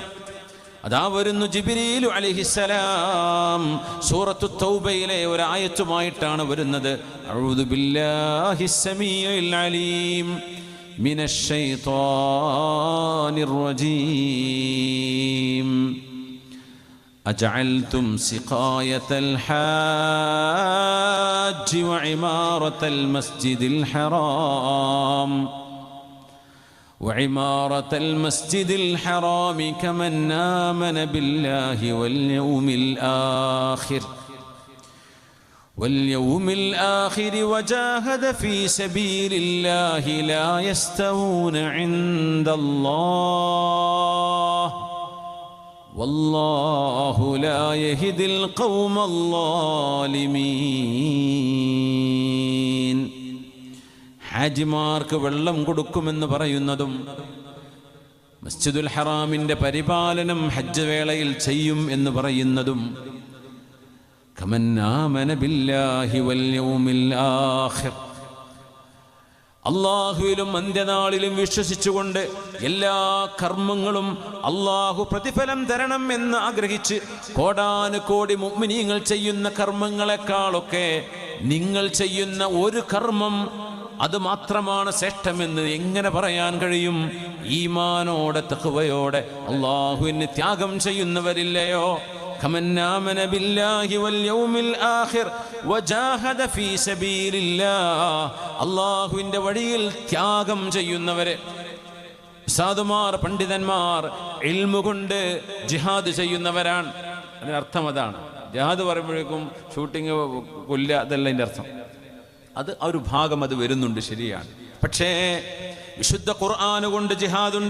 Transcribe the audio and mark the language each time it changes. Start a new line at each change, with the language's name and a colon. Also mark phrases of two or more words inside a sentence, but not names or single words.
Malayalam: അതാ വരുന്നു ജിബ്രീലു അലൈഹിസ്സലാം. സൂറത്തു തൗബയിലെ ഒരു ആയത്തുമായിട്ടാണ് വരുന്നത്.
Arabic: أعوذ بالله السميع العليم من الشيطان الرجيم. أجعلتم سقاية الحاج وعمارة المسجد الحرام كمن آمن بالله واليوم الآخر وجاهد في سبيل الله لا يستوون عند الله والله لا يهدي القوم الظالمين.
Malayalam: ഹാജിമാർക്ക് വെള്ളം കൊടുക്കുമെന്ന് പറയുന്നതും മസ്ജിദുൽ ഹറാമിൻ്റെ പരിപാലനം ഹജ്ജ് വേളയിൽ ചെയ്യും എന്ന് പറയുന്നതും
Arabic: كمن آمن بالله واليوم الآخر,
Malayalam: അള്ളാഹുവിലും അന്ത്യനാളിലും വിശ്വസിച്ചുകൊണ്ട് എല്ലാ കർമ്മങ്ങളും അള്ളാഹു പ്രതിഫലം തരണം എന്ന് ആഗ്രഹിച്ച് കോടാനുകോടി മുഅ്മിനീങ്ങൾ ചെയ്യുന്ന കർമ്മങ്ങളെക്കാളൊക്കെ നിങ്ങൾ ചെയ്യുന്ന ഒരു കർമ്മം അത് മാത്രമാണ് ശ്രേഷ്ഠമെന്ന് എങ്ങനെ പറയാൻ കഴിയും? ഈമാനോടെ തഖ്വയോടെ അള്ളാഹുവിന് ത്യാഗം ചെയ്യുന്നവരില്ലയോ?
Arabic: كمن آمن بالله واليوم الآخر وجاهد في سبيل الله.
Malayalam: അള്ളാഹുവിൻ്റെ വഴിയിൽ ത്യാഗം ചെയ്യുന്നവരെ, സാധുമാർ പണ്ഡിതന്മാർ ഇൽമു കൊണ്ട് ജിഹാദ് ചെയ്യുന്നവരാണ്. അതിനർത്ഥം അതാണ്. ജിഹാദ് പറയുമ്പോഴേക്കും ഷൂട്ടിങ് കൊല്ല അതല്ല അതിൻ്റെ അർത്ഥം. അത് ആ ഒരു ഭാഗം അത് വരുന്നുണ്ട്, ശരിയാണ്. പക്ഷേ വിശുദ്ധ ഖുർആൻ കൊണ്ട് ജിഹാദുണ്ട്.